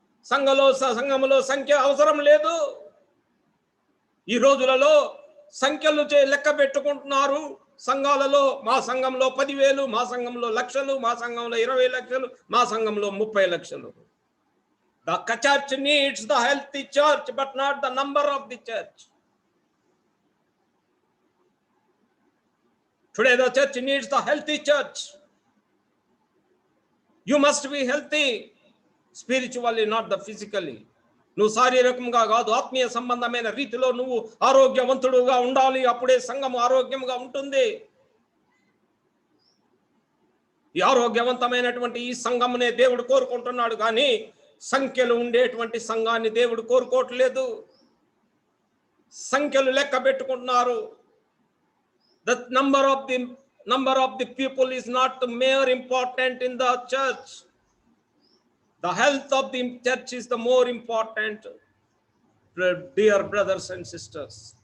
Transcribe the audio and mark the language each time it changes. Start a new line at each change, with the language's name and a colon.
Telugu: సంఘములో సంఖ్య అవసరం లేదు. ఈ రోజులలో సంఖ్యలు లెక్క పెట్టుకుంటున్నారు. సంఘాలలో మా సంఘంలో 10,000, మా సంఘంలో లక్షలు, మా సంఘంలో 20 లక్షలు, మా సంఘంలో 30 లక్షలు.
English: The church needs the healthy church, but not the number of the church. Today the church needs the healthy church. You must be healthy spiritually, not the physically.
Telugu: నువ్వు శారీరకంగా కాదు, ఆత్మీయ సంబంధమైన రీతిలో నువ్వు ఆరోగ్యవంతుడుగా ఉండాలి. అప్పుడే సంఘము ఆరోగ్యంగా ఉంటుంది. ఈ ఆరోగ్యవంతమైనటువంటి ఈ సంఘమునే దేవుడు కోరుకుంటున్నాడు కానీ సంఖ్యలు ఉండేటువంటి సంఘాన్ని దేవుడు కోరుకోవట్లేదు. సంఖ్యలు లెక్క పెట్టుకుంటున్నారు.
English: The number of the number of the people is not more important in the church. The health of the church is the more important, dear brothers and sisters.